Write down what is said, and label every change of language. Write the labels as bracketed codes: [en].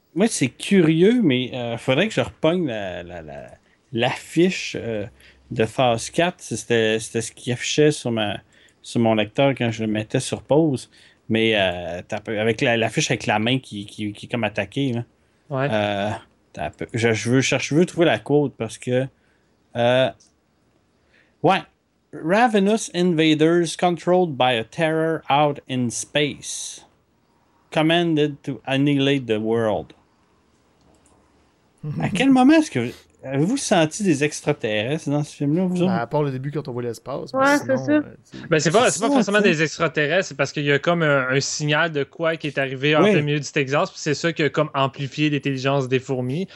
[fr] Moi, c'est curieux, mais faudrait que je repogne l'affiche de Phase 4. C'était ce qui affichait sur mon lecteur quand je le mettais sur pause. Mais avec l'affiche avec la main qui est comme attaquée. Là. Ouais. Je veux trouver la quote parce que. Ouais. [en] Ravenous invaders controlled by a terror out in space. Commanded to annihilate the world. [fr] À quel moment est-ce que avez-vous senti des extraterrestres dans ce film-là? Vous à part le début quand on voit l'espace. Ouais, sinon, c'est ça. C'est pas forcément des extraterrestres, c'est parce qu'il y a comme un signal de quoi qui est arrivé en plein milieu du Texas, puis c'est ça qui a comme amplifié l'intelligence des fourmis.